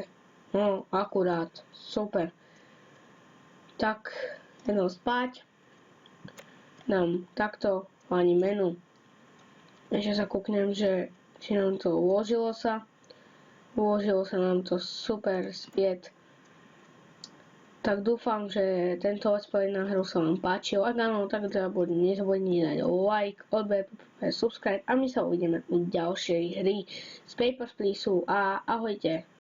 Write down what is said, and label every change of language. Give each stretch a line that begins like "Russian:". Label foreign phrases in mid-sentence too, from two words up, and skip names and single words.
Slovak: No, akurát, super. Tak, idem spať. Dám takto ani menu. Ešte sa kúknem, že či nám to uložilo sa. Uložilo sa nám to super späť. Tak dúfam, že tento
English: let's play
Slovak: na hru sa vám páčil. Ak áno, tak nezabudnite dať like, odber, subscribe a my sa uvidíme u ďalšej hry z Papers, Please a ahojte.